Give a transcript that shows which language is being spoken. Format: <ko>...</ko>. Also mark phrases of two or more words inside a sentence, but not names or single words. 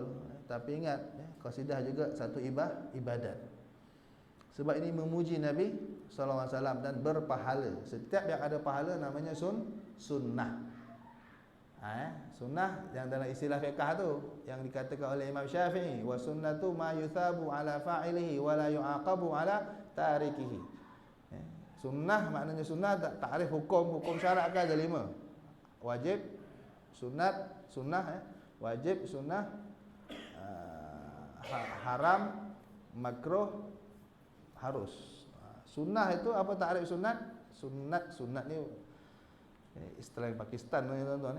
<ms>Tapi ingat, qasidah juga satu ibadat. Sebab ini memuji Nabi SAW dan berpahala. Setiap yang ada pahala namanya sunnah. Sunnah yang dalam istilah fiqh tu yang dikatakan oleh Imam Syafi'i,</ms> <ar>والسنة ما يثاب على فاعله ولا يعاقب على تاركه.</ar> <ms>Sunnah maknanya sunnah, takrif hukum syarat kan ada 5. Wajib, sunat, sunnah, wajib, sunnah, haram, makruh, harus. Sunnah itu apa takrif sunat? Sunat ni istilah Pakistan ni tuan-tuan ni.</ms>